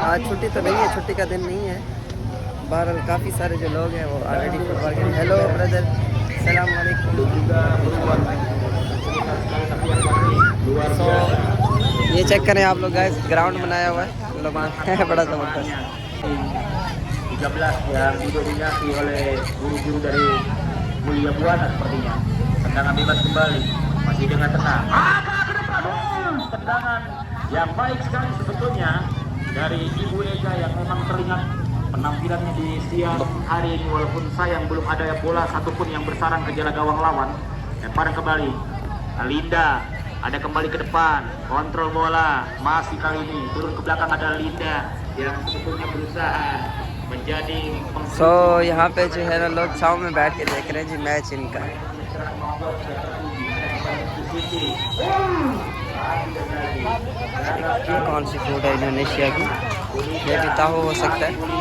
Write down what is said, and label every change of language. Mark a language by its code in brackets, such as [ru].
[hi] आज छुट्टी तो नहीं है, छुट्टी का दिन नहीं है, बहरहाल काफ़ी सारे जो लोग हैं वो ऑलरेडी फुटबॉल खेल। हेलो ब्रदर, सलाम वालेकुम। सो ये चेक करें आप लोग गाइस, ग्राउंड बनाया हुआ है लोग बड़ा ज़बरदस्त। [id] 13 yang didominasi oleh guru-guru dari Mulia Buana sepertinya. Tendangan bebas kembali, masih dengan tenang. Ke depan, tendangan yang baik sekali sebetulnya dari Ibu Ega yang memang terlihat penampilannya di siang hari ini, walaupun sayang belum ada bola satupun yang bersarang ke jala gawang lawan. Lemparan kembali, Linda ada kembali ke depan, kontrol bola, masih kali ini turun ke belakang ada Linda yang sebetulnya berusaha menjadi. [hi] सो यहाँ पे जो है ना लोग छाँव में बैठ के देख रहे हैं जी मैच इनका। ये कौन सी फूड है इंडोनेशिया की, ये भी ताहो हो सकता है।